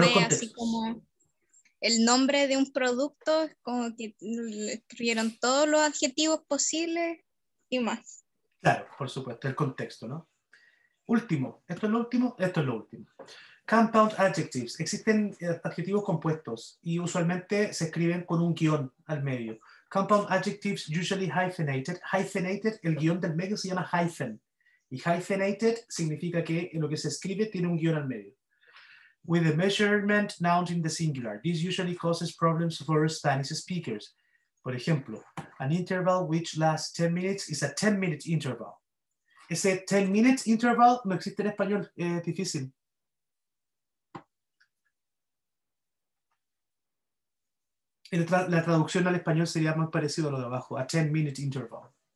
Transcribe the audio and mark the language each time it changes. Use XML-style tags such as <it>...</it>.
<es>ve así como el nombre de un producto, es como que le escribieron todos los adjetivos posibles y más. Claro, por supuesto, el contexto, ¿no? Último, esto es lo último, esto es lo último.</es> <en>Compound adjectives.</en> <es>Existen adjetivos compuestos y usualmente se escriben con un guión al medio.</es> <en>Compound adjectives usually hyphenated.</en> <es>Hyphenated, el guión del medio se llama hyphen. Y hyphenated significa que lo que se escribe tiene un guión al medio.</es> <en>With the measurement noun in the singular. This usually causes problems for Spanish speakers.</en> <es>Por ejemplo,</es> <en>an interval which lasts 10 minutes is a 10-minute interval.</en> <es>Ese</es> <en>10 minutes interval</en> <es>no existe en español, es difícil. La traducción al español sería más parecido a lo de abajo,</es> <en>a 10-minute interval.</en>